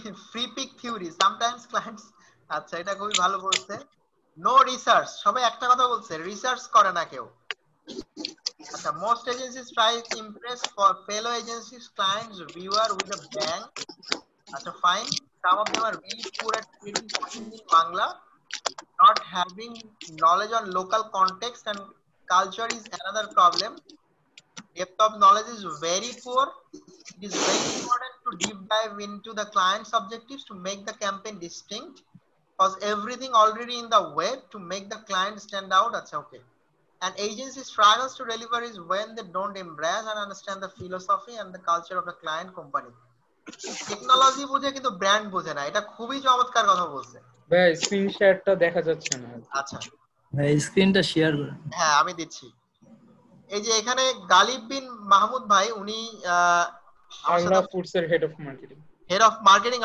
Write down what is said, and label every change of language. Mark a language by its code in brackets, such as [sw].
[en] free peak theory sometimes clients, [bn] আচ্ছা এটা খুবই ভালো বলছে। নো রিসার্চ, সবাই একটা কথা বলছে, রিসার্চ করে না কেউ। [en] আচ্ছা, most agencies try to impress for fellow agencies, clients, viewer with a bang. আচ্ছা fine, some of them are really poor at creating content in Bangla, not having knowledge on local context and culture is another problem. Depth of knowledge is very poor. It is very important to deep dive into the client's objectives to make the campaign distinct, because everything already in the web to make the client stand out. That's okay. An agency struggles to deliver is when they don't embrace and understand the philosophy and the culture of the client company. [bn] Technology বুঝে কিন্তু brand বোঝে না, এটা খুবই চমৎকার কথা বলছে ভাই। স্ক্রিন শেয়ারটা দেখা যাচ্ছে না। আচ্ছা ভাই স্ক্রিনটা শেয়ার করুন। হ্যাঁ আমি দিচ্ছি। এই যে এখানে গালিব বিন মাহমুদ ভাই, উনি আরলা ফুডস এর হেড অফ মার্কেটিং